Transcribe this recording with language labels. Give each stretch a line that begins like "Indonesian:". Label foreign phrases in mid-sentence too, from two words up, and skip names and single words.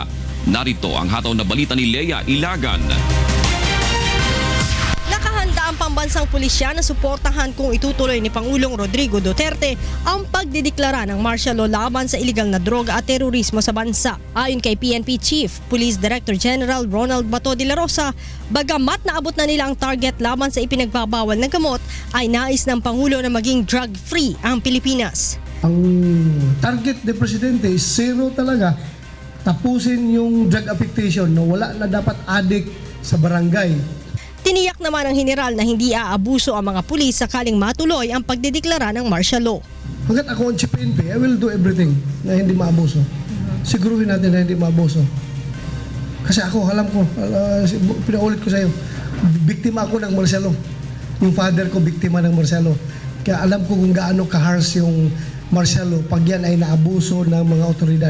Filipino: Narito ang hataw na balita ni Lea Ilagan. Nakahanda ang pambansang pulisya na suportahan kung itutuloy ni Pangulong Rodrigo Duterte ang pagdideklara ng
English: martial law
Filipino: laban sa iligal na droga at terorismo sa bansa. Ayon kay PNP Chief Police Director General Ronald Bato de la Rosa, bagamat naabot na nila ang target laban sa ipinagbabawal na gamot, ay nais ng Pangulo na maging drug-free ang Pilipinas. Ang target ni Presidente
English: is zero
Filipino: talaga. Tapusin yung
English: drug affectation
Filipino: na wala na dapat addict sa barangay. Tiniyak naman ng general na hindi aabuso ang mga pulis sakaling matuloy ang pagdedeklara ng
English: martial law.
Filipino: Hanggat ako ang Chief PNP,
English: I will do everything
Filipino: na hindi maabuso. Siguruhin natin na hindi maabuso. Kasi ako, alam ko, pinaulit ko sa iyo, biktima ako ng
English: martial law.
Filipino: Yung father ko, biktima ng
English: martial law.
Filipino: Kaya alam ko kung gaano ka-harsh yung
English: martial law
Filipino: pag yan ay naabuso ng mga otoridad.